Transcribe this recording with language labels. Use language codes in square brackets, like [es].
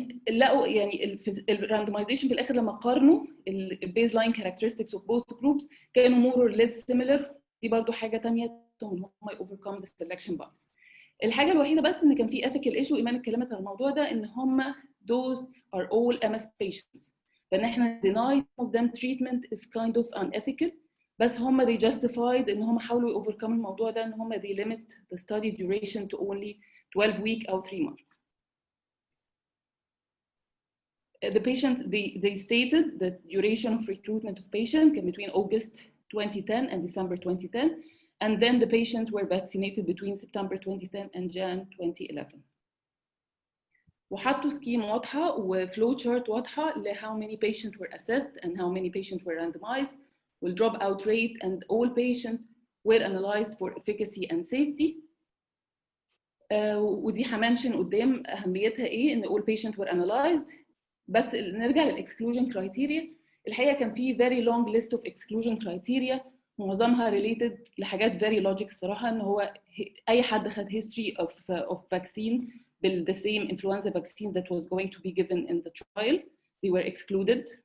[ar] لقوا يعني الراندمايزيشن في الاخر لما قارنوا البيز لاين [en] characteristics of both groups [ar] كانوا [en] more or less similar. [ar] دي برضو حاجه ثانيه ان هم [en] overcome the selection bias. [ar] الحاجه الوحيده بس ان كان في ethical issue ايمان اتكلمت عن الموضوع ده ان هم [en] those are all MS patients [ar] فان احنا [en] deny of them treatment is kind of unethical [ar] بس هم they justified ان هم حاولوا overcome الموضوع ده ان هم [en] they limit the study duration to only 12 week او 3 months. The patient they stated the duration of recruitment of patient can between August 2010 and December 2010 and then the patients were vaccinated between September 2010 and Jan 2011. [ar] وحطوا سكيم واضحه وفلو تشارت واضحه ل [en] how many patients were assessed and how many patients were randomized with drop out rate and all patients were analyzed for efficacy and safety. [ar] ودي همنشن قدام اهميتها ايه ان [en] all patients were analyzed. [ar] بس نرجع للاكسكلوجن كرايتيريا الحقيقه كان في [en] very long list of exclusion criteria [ar] معظمها related لحاجات [en] very logic [ar] الصراحه ان هو اي حد خد [en] history of vaccine the same influenza vaccine that was going to be given in the trial they were excluded.